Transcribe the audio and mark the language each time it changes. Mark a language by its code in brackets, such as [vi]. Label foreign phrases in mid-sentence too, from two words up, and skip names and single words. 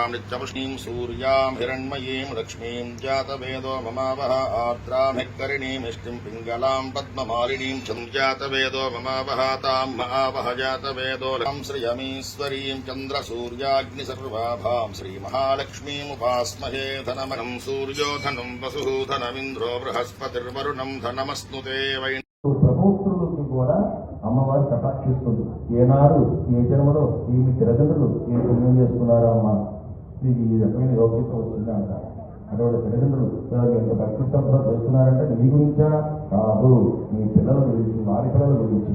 [sa] नित्यपुष्णीं सूर्यां हिरण्मयीं लक्ष्मीं जातवेदो ममावह आर्द्राभिकरिणीमिष्टिं पिङ्गलां पद्ममालिनीं जातवेदो ममावह तां महावह जातवेदो श्रियमीश्वरीं चन्द्रसूर्याग्निसर्वाभां महालक्ष्मीमुपास्महे धनमनं सूर्यो धनं वसुः धनमिन्द्रो बृहस्पतिर्वरुणं धनमस्नुते वै [te] ప్రభుత్వులకు కూడా అమ్మవారు కటాక్షిస్తుంది. ఏనాడు ఏ జన్మలో ఈమె తల్లిదండ్రులు ఏ పుణ్యం చేసుకున్నారో అమ్మ మీకు ఈ రకమైన యోగ్యత వచ్చిందా అంటారు. అటువంటి తల్లిదండ్రులు ఎంత భక్తి శ్రద్ధ చేస్తున్నారంటే మీ గురించా కాదు, మీ పిల్లల గురించి, వారి పిల్లల గురించి.